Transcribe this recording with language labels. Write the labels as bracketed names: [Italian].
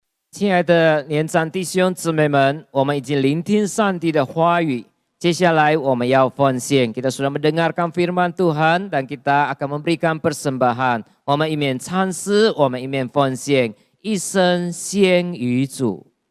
[Chinese] 亲爱的年长弟兄姊妹们，我们已经聆听上帝的话语。接下来我们要奉献， [Indonesian] kita sudah mendengarkan firman Tuhan dan kita akan memberikan persembahan. [Chinese] 我们一面唱诗，我们一面奉献，一生献于主。